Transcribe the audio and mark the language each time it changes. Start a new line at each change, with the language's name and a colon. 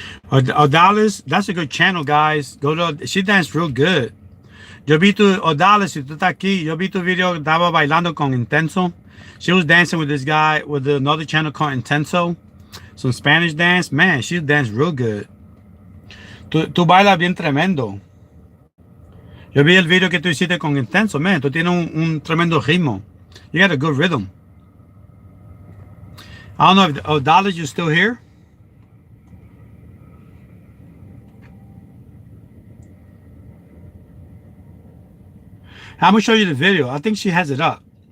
English: Odalis, that's a good channel, guys. She danced real good.
Spanish: Yo vi tu, Odalis, si tú estás aquí, yo vi tu video que estaba bailando con Intenso.
English: She was dancing with this guy with another channel called Intenso. Some Spanish dance. Man, she danced real good.
Spanish: Tú bailas bien tremendo. Yo vi el video que tú hiciste con Intenso, man. Tú tienes un tremendo ritmo.
English: You got a good rhythm. I don't know if Odalis, you're still here. I'm gonna show you the video. I think she has it up.